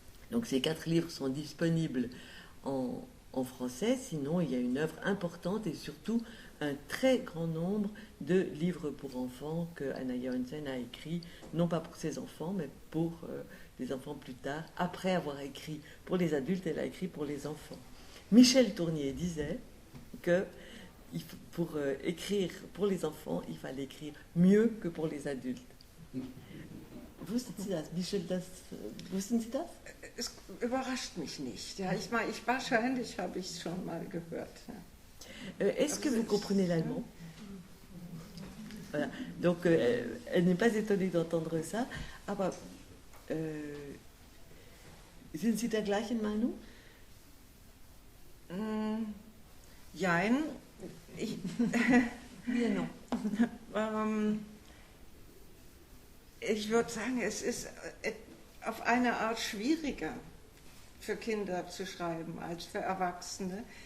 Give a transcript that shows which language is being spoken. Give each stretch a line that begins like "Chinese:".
French: Donc ces 4 livres sont disponibles en français, sinon il y a une œuvre importante et surtout un très grand nombre de livres pour enfants que Anna Johansen a écrit, non pas pour ses enfants, mais pour des enfants plus tard. Après avoir écrit pour les adultes, elle a écrit pour les enfants. Michel Tournier disait que pour écrire pour les enfants, il fallait écrire mieux que pour les adultes.
German: Wussten Sie das? Michel, wussten Sie das? Es überrascht mich nicht. Ja, wahrscheinlich habe ich es schon mal gehört. Ja.
French: Est-ce que vous comprenez l'allemand? Voilà. Donc, elle n'est pas étonnée d'entendre ça.
German: Aber sind Sie der gleichen Meinung? Jein.
French: Oui, non.
German: Ich würde sagen, es ist auf eine Art schwieriger für Kinder zu schreiben als für Erwachsene.